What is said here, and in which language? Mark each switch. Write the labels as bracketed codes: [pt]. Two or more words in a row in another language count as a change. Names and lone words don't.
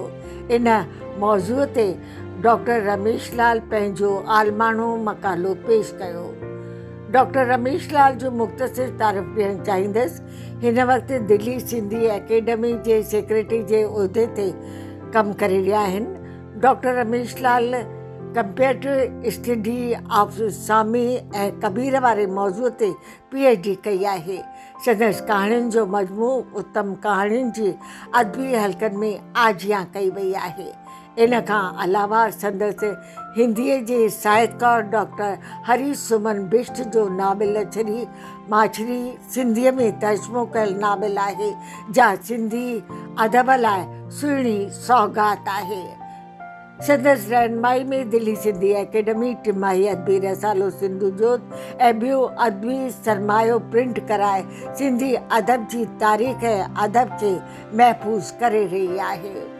[sd] इन मौज़ूअ ते डॉक्टर रमेश लाल पंहिंजो आलमाणो मक़ालो पेश कयो। डॉक्टर रमेश लाल जो मुख़्तसिर तारीफ़ ॾियणु चाहींदसि। हिन वक़्तु दिल्ली सिंधी एकेडमी जे सेक्रेटरी जे उहिदे ते कमु करे रहिया आहिनि। डॉक्टर रमेश लाल [en] comparative study of [sd] सामी ऐं कबीर वारे मौज़ूअ ते PhD कई आहे। संदसि कहाणियुनि जो मजमू उत्तम कहाणियुनि जी अदबी हलक़नि में आजियां कई वई आहे। इन खां अलावा संदसि हिंदीअ जे साहित्यकार डॉक्टर हरी सुमन बिष्ट जो नाविल छड़ी माछरी सिंधीअ में तर्जुमो कयल नाविल आहे, जा सिंधी अदब लाइ सुहिणी सौगात आहे। संदसि रहनुमाई में दिल्ली सिंधी एकेडमी टिमाही अदबी रसालो सिंधु जोत ऐं ॿियो अदबी सरमायो प्रिंट कराए सिंधी अदब जी तारीख़ ऐं अदब खे महफ़ूज़ करे रही आहे।